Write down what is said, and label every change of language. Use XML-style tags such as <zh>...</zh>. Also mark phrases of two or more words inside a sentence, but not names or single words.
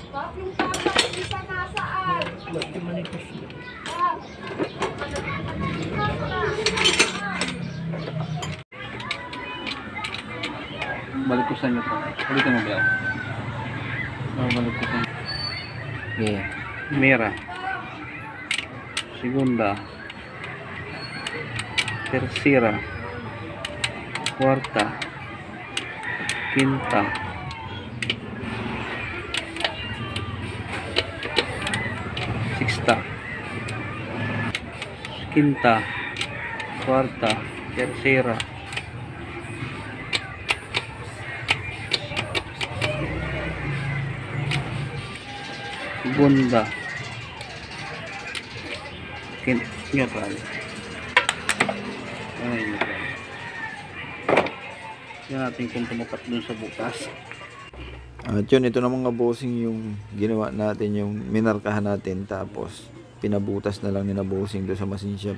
<tl>Bakit manipis? Balikusan nyo po. Balikan mo ba? Balikusan. Yeah.</tl> <es>Mera. Segunda. Tercera. Cuarta. Quinta. Sexta. Quinta. Cuarta. Tercera. Segunda. Neutral.</es> <tl>Ay, neutral. Yan natin kung tumapat dun sa bukas. At yun, ito na mga bossing yung ginawa natin, yung minarkahan natin, tapos pinabutas na lang ni na bossing doon sa</tl> <en>machine shop.</en>